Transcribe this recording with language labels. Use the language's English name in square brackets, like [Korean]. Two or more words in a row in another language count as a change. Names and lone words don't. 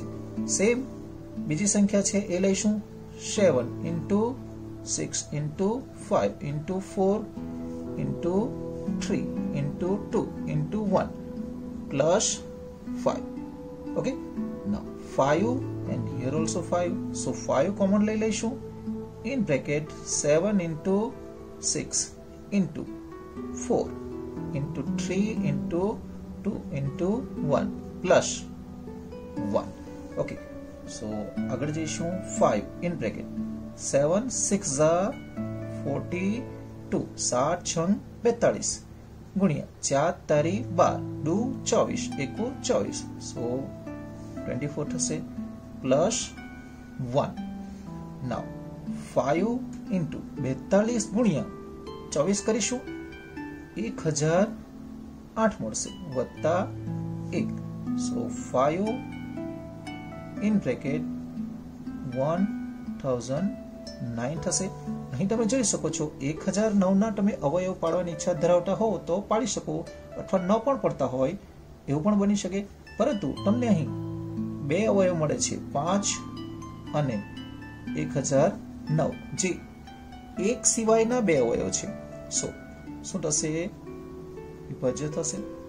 [Gujarati] સેમ બીજી સંખ્યા છે એ લઈશું [English] 7 into 6 into 5 into 4 into 3 into 2 into 1 plus 5 okay now 5 and here also 5 so 5 common [Gujarati] લઈ લઈશું [English] in bracket 7 into 6 into 4 into 3 into 2 into 1 plus 1 okay so [Gujarati] આગળ જઈશું [English] 5 in bracket 7 6 [Gujarati] 42 7 6 42 ગુણ્યા 4 તારી 12 2 24 એકુ 24 so 24 થશે [English] plus 1 now 5 into [Gujarati] 42 ગુણ્યા 24 કરીશું 1008 મળશે વત્તા 1 so 5 [English] in bracket [Gujarati] 1009 થશે અહીં તમે જોઈ શકો છો 1009 ના તમે અવયવ પાડવાની ઈચ્છા ધરાવતા હો તો પાડી શકો અથવા ન પણ પડતા હોય એવું પણ બની શકે પરંતુ તમને અહીં બે અવયવ મળે છે 5 અને 1009 જે એક સિવાયના બે અવયવ છે સો શું થશે વિભાજ્ય થશે